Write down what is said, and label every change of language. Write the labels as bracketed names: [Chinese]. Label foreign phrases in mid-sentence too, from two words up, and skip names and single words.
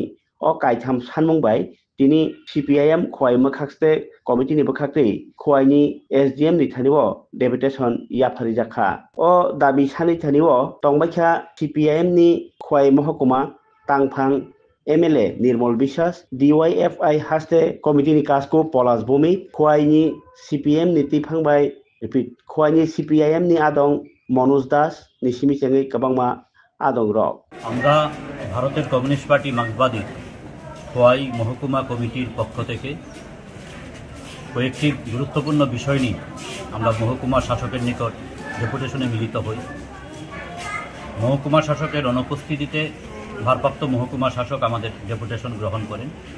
[Kok Borok] o kaitham sanmung bai tini CPIM khwai makhakste committee ni bwkhakti khwai ni SDM ni thanio deputation yapthari jakha o dabi sani thanio tongbaikha CPIM ni khwai mahokuma tangphang MLA Nirmal Biswas DYFI haste committee ni kasko Polas Bhumi khwai ni CPM ni tiphangbai repeat khwai ni CPIM ni adong Manoj Das ni simichengei kabangma adong rok [Bangla] আমরা ভারতের কমিউনিস্ট পার্টি মার্ক্সবাদী খোয়াই মহকুমা কমিটির পক্ষ থেকে কয়েকটি গুরুত্বপূর্ণ বিষয় নিয়ে আমরা মহকুমা শাসকের নিকট ডেপুটেশনে মিলিত হই। মহকুমা শাসকের অনুপস্থিতিতে ভারপ্রাপ্ত মহকুমা শাসক আমাদের ডেপুটেশন গ্রহণ করেন।